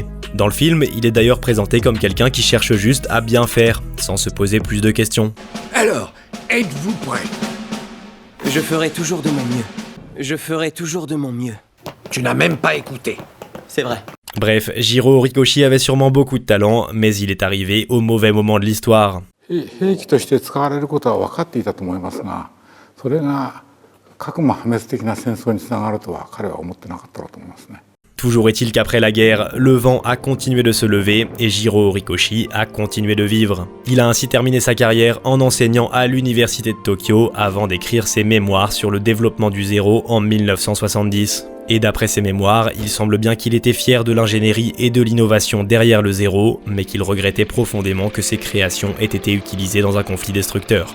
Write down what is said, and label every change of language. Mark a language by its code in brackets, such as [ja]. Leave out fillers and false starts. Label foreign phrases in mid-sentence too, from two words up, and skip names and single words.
[fr] Dans le film, il est d'ailleurs présenté comme quelqu'un qui cherche juste à bien faire, sans se poser plus de questions. Alors, êtes-vous prêt? Je ferai toujours de mon mieux. Je ferai toujours de mon mieux. Tu n'as même pas écouté. C'est vrai. Bref, Jiro Horikoshi avait sûrement beaucoup de talent, mais il est arrivé au mauvais moment de l'histoire. [ja] 兵器として使われることは分かっていたと思いますが、それが核も破滅的な戦争につながるとは彼は思ってなかったろうと思いますね。 [fr] Toujours est-il qu'après la guerre, le vent a continué de se lever et Jiro Horikoshi a continué de vivre. Il a ainsi terminé sa carrière en enseignant à l'université de Tokyo avant d'écrire ses mémoires sur le développement du zéro en 1970. Et d'après ses mémoires, il semble bien qu'il était fier de l'ingénierie et de l'innovation derrière le zéro, mais qu'il regrettait profondément que ses créations aient été utilisées dans un conflit destructeur.